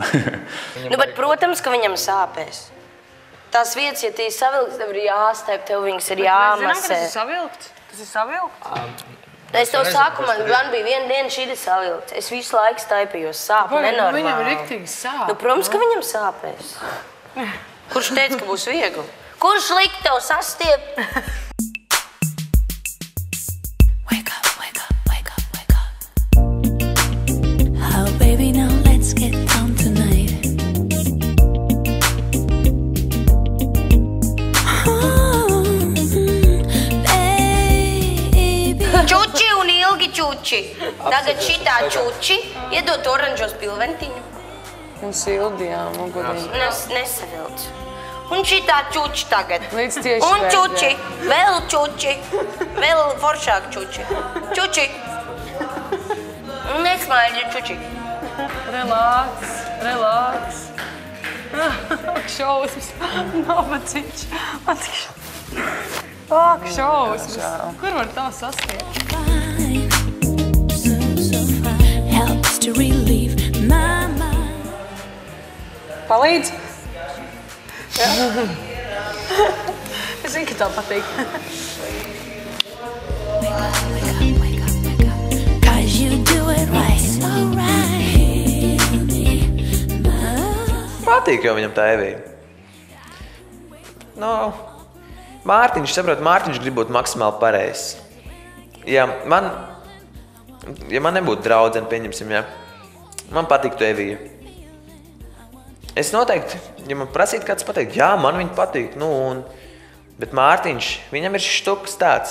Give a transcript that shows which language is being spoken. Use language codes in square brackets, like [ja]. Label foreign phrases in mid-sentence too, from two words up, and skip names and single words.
[lv] Nu, bet, protams, ka viņam sāpēs. Tās vietas, ja tī savilks, tev ir jāstēp, tev viņas ir jāmasē. Tas ir savilkts. Tas ir savilkts. Es tev saku, man bija viena diena šī savilkts. Es visu laiku staipījos, sāp nenormāli. Viņam ir riktīgi sāp. Nu, protams, ka viņam sāpēs. Kurš teica, ka būs viegli? Kurš likt tev sastiep? [en] Wake up, wake up, wake up, wake up. Oh, baby, now let's get down tonight. Oh, baby. [lv] Čuči un ilgi čuči. Tagad šitā čuči iedot oranžos pilventiņu. Un sildījām, un godīgi. Nesavilc. Un šitā čuči tagad. Līdz tieši Un beidzē. čuči, vēl čuči, vēl foršāk čuči. Čuči. Nesmaidi čuči. Relāks, relāks. Ak, šausmas. Nabadzīgs. Ak, šausmas. Kur var tā sastiept? [en] Fine. So fine. Helps to relieve my mind. [lv] Palīdz? Jā. Es zinu, ka tev patīk. [en] Wake up, wake up, wake up, wake up. 'Cause you do it right, so right. Heal me, my [lv] Patīk jau viņam tā Evija. No, Mārtiņš, saprot, Mārtiņš grib būt maksimāli pareizs. Ja man nebūtu draudzene, pieņemsim, ja, man patīktu Evija. Es noteikti, ja man prasītu kāds pateikt, jā, man viņa patīk, bet Mārtiņš, viņam ir štuks tāds.